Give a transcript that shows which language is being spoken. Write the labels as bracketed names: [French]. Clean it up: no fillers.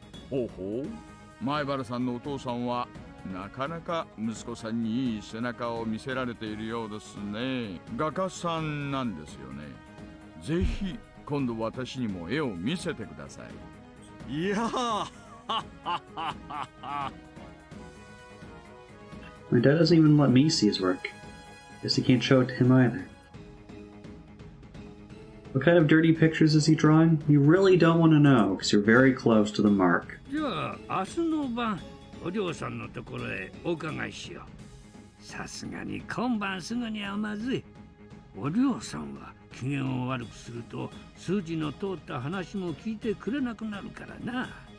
[Japanese] ほうほう、前原さんのお父さんはなかなか息子さんにいい背中を見せられているようですね。画家さんなんですよね。ぜひ今度私にも絵を見せてください。いやー [English] My dad doesn't even let me see his work. Guess he can't show it to him either. What kind of dirty pictures is he drawing? You really don't want to know, because you're very close to the mark. [Japanese] じゃあ明日の晩お嬢さんのところへお伺いしよう。さすがに今晩すぐにはまずい。お嬢さんは機嫌を悪くすると筋の通った話も聞いてくれなくなるからな。